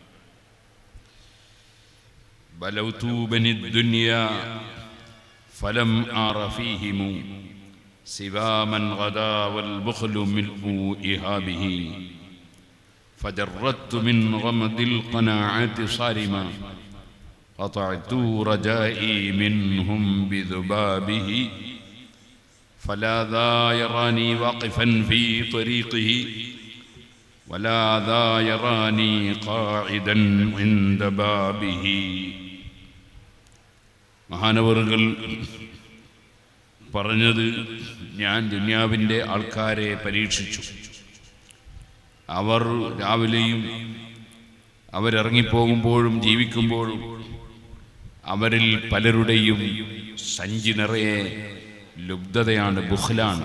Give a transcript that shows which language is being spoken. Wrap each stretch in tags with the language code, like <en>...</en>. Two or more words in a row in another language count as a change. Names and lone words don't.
<ar>بلوت بني الدنيا فلم أر فيهم سوى من غدا والبخل ملء إهابه فجردت من غمد القناعة صارما قطعت رجائي منهم بذبابه فلا ذا يراني واقفا في طريقه ولا ذا يراني قاعدا عند بابه.</ar> <ml>മഹാനവറുകൾ പറഞ്ഞത്, ഞാൻ ദുനിയാവിൻ്റെ ആൾക്കാരെ പരീക്ഷിച്ചു. അവർ രാവിലെയും അവരിറങ്ങിപ്പോകുമ്പോഴും ജീവിക്കുമ്പോഴും അവരിൽ പലരുടെയും സഞ്ചി നിറയെ ലുബ്ധതയാണ്, ബുഖ്ലാണ്.</ml>